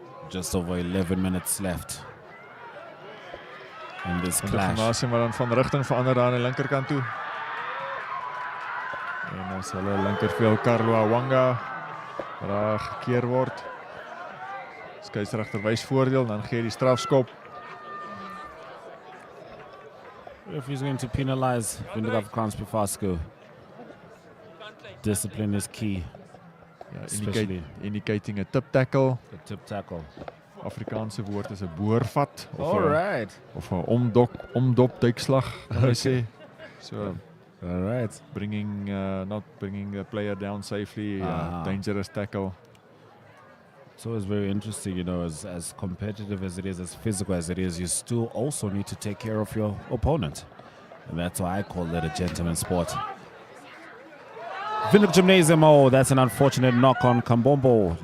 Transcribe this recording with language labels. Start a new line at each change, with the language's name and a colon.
English: Just over 11 minutes left in this clash.
Afrikaans: Gymnasium wat dan van rigting verander daar aan die linkerkant toe. En as hulle linkerveld Carlo Awanga wat daar gekeer word. Skeieregter wys voordeel, dan gee hy die strafskop.
English: If he's going to penalize Whk Affies, discipline is key. Indicating a tip tackle. A tip tackle.
Afrikaans: Afrikaanse woord is 'n boorvat of 'n omdop duikslag, kan jy sê.
English: So, alright. Not bringing the player down safely, dangerous tackle. It's always very interesting, you know, as competitive as it is, as physical as it is, you still also need to take care of your opponent. And that's why I call it a gentleman's sport. Whk Gymnasium, oh, that's an unfortunate knock on Kambombo.